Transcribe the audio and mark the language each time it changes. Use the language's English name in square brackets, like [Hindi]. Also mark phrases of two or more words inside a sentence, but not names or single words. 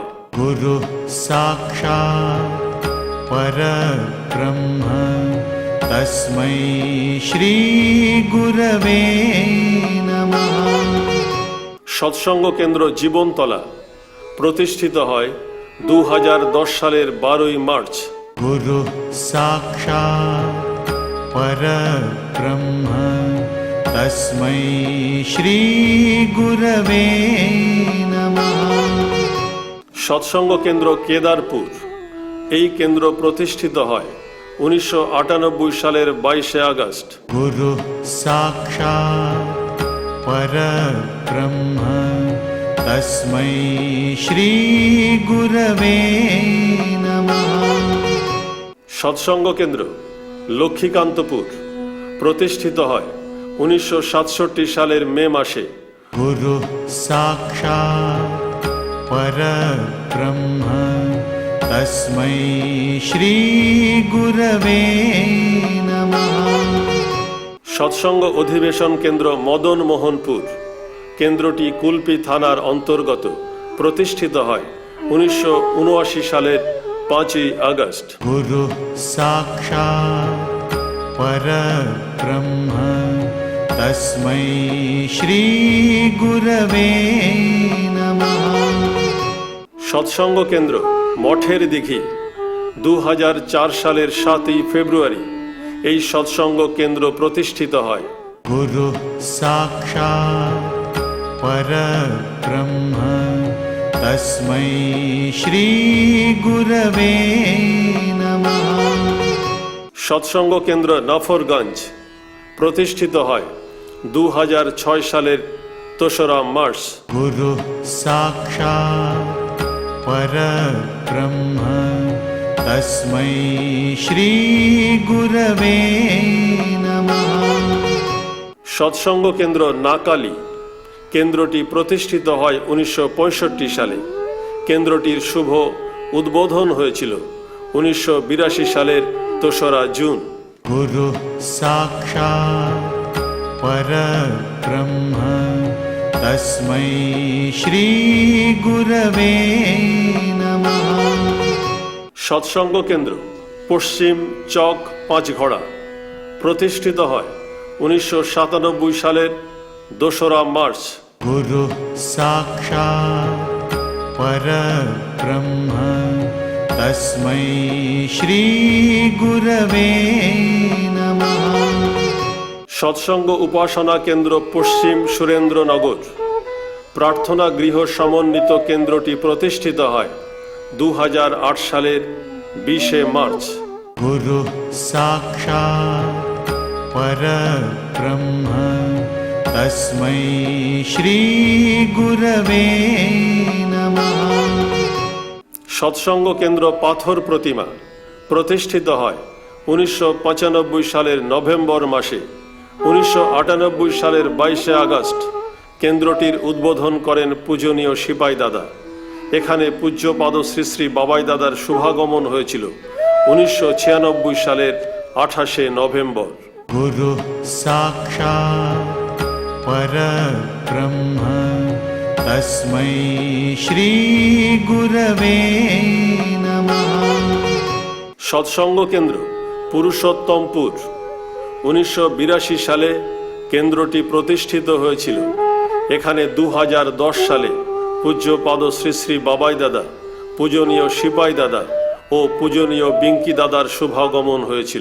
[Sanskrit] गुरु साक्षात् परब्रह्म तस्मै श्री गुरवे नमः। [Bangla] সৎসঙ্গ কেন্দ্র জীবনতলা প্রতিষ্ঠিত হয় 2010 সালের 12ই মার্চ। [Sanskrit] गुरु साक्षात् परब्रह्म तस्मै श्री गुरवे नमः। [Bangla] সৎসঙ্গ কেন্দ্র কেদারপুর এই কেন্দ্র প্রতিষ্ঠিত হয় 1998 সালের 22শে আগস্ট। [Sanskrit] गुरु साक्षात् परब्रह्म तस्मै श्री गुरवे नमः। [Bangla] সৎসঙ্গ কেন্দ্র লক্ষ্মীকান্তপুর প্রতিষ্ঠিত হয় 1967 সালের মে মাসে। [Sanskrit] गुरु साक्षात् परब्रह्म तस्मै श्रीगुरवे नमः। [Bangla] সৎসঙ্গ অধিবেশন কেন্দ্র মদন মোহনপুর, কেন্দ্রটি কুলপি থানার অন্তর্গত, প্রতিষ্ঠিত হয় 1979 সালের 5ই আগস্ট। [Sanskrit] गुरु साक्षात् परब्रह्म तस्मै श्रीगुरवे नमः। [Bangla] সৎসঙ্গ কেন্দ্র মঠের দিঘি, 2004 সালের 7ই ফেব্রুয়ারি এই সৎসঙ্গ কেন্দ্র প্রতিষ্ঠিত হয়। [Sanskrit] गुरु साक्षात् परब्रह्म तस्मै श्रीगुरवे नमः। [Bangla] সৎসঙ্গ কেন্দ্র নফরগঞ্জ প্রতিষ্ঠিত হয় 2006 সালের 2রা মার্চ। [Sanskrit] गुरु साक्षात् परब्रह्म तस्मै श्रीगुरवे नमः। [Bangla] সৎসঙ্গ কেন্দ্র নাকালি, কেন্দ্রটি প্রতিষ্ঠিত হয় 1965 সালে। কেন্দ্রটির শুভ উদ্বোধন হয়েছিল 1982 সালের 2রা জুন। [Sanskrit] गुरु साक्षात् परब्रह्म तस्मै श्रीगुरवे नमः। [Bangla] সৎসঙ্গ কেন্দ্র পশ্চিম চক পাঁচঘড়া প্রতিষ্ঠিত হয় 1997 সালের 2রা মার্চ। [Sanskrit] गुरु साक्षात् परब्रह्म तस्मै श्रीगुरवे नमः। [Bangla] সৎসঙ্গ উপাসনা কেন্দ্র পশ্চিম সুরেন্দ্রনগর প্রার্থনা গৃহ সমন্বিত কেন্দ্রটি প্রতিষ্ঠিত হয় 2008 সালের 20 মার্চ। [Sanskrit] गुरु साक्षात् परब्रह्म तस्मै श्रीगुरवे नमः। [Bangla] সৎসঙ্গ কেন্দ্র পাথর প্রতিমা প্রতিষ্ঠিত হয় 1995 সালের নভেম্বর মাসে। 1998 সালের 22 আগস্ট কেন্দ্রটির উদ্বোধন করেন পূজনীয় সিপাই দাদা। এখানে পূজ্যপাদ শ্রী শ্রী বাবাই দাদার শুভাগমন হয়েছিল 1996 সালের 28 নভেম্বর। [Sanskrit] गुरु साक्षात् परब्रह्म तस्मै श्रीगुरवे नमः। [Bangla] সৎসঙ্গ কেন্দ্র পুরুষোত্তমপুর 1982 সালে কেন্দ্রটি প্রতিষ্ঠিত হয়েছিল। এখানে 2010 সালে পূজ্যপাদ শ্রী শ্রী বাবাই দাদা, পূজনীয় সিপাই দাদা ও পূজনীয় বিঙ্কি দাদার শুভাগমন হয়েছিল।